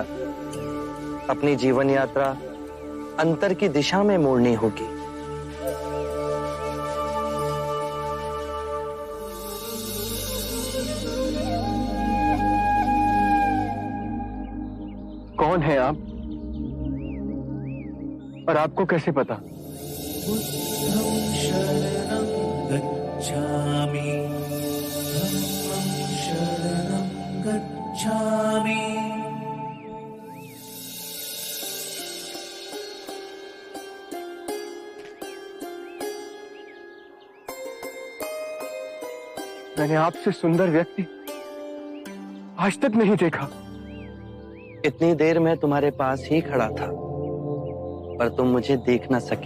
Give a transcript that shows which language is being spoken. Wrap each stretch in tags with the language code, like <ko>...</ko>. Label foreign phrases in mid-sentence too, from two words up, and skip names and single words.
<hi>अपनी जीवन यात्रा अंतर की दिशा में मोड़नी होगी। कौन है आप और आपको कैसे पता?</hi> <pi>गच्छामि, धम्मं शरणं गच्छामि।</pi> <hi>मैंने आपसे सुंदर व्यक्ति आज तक नहीं देखा। इतनी देर में तुम्हारे पास ही खड़ा था पर तुम मुझे देख न सके।</hi>